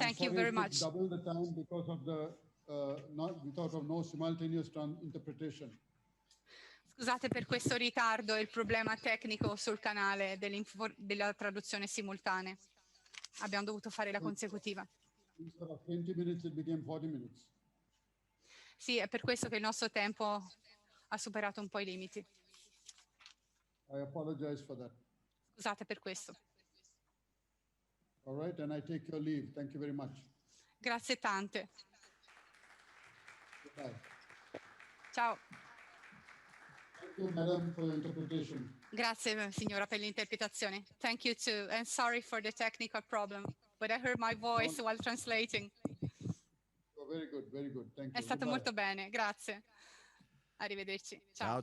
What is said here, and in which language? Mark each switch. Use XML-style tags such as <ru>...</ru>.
<en>Thank you sorry very it took much. double the time because of the no simultaneous interpretation.</en> <it>Scusate per questo ritardo e il problema tecnico sul canale della traduzione simultanea. Abbiamo dovuto fare la consecutiva.</it> <en>Instead of 20 minutes, it became 40 minutes.</en> <it>Sì, è per questo che il nostro tempo ha superato un po' i limiti.</it> <en>I apologize for that.</en> <it>Scusate per questo.</it> <en>All right, and I take your leave. Thank you very much.</en> <it>Grazie tante.</it> <en>Goodbye.</en> <it>Ciao.</it> <en>Thank you, madam, for your interpretation.</en> <it>Grazie signora per l'interpretazione.</it> <en>Thank you too, and sorry for the technical problem, but I heard my voice while translating. Oh, very good, very good. Thank you.</en> <it>È stato</it> <en>Goodbye.</en> <it>molto bene, grazie. Arrivederci. Ciao.</it>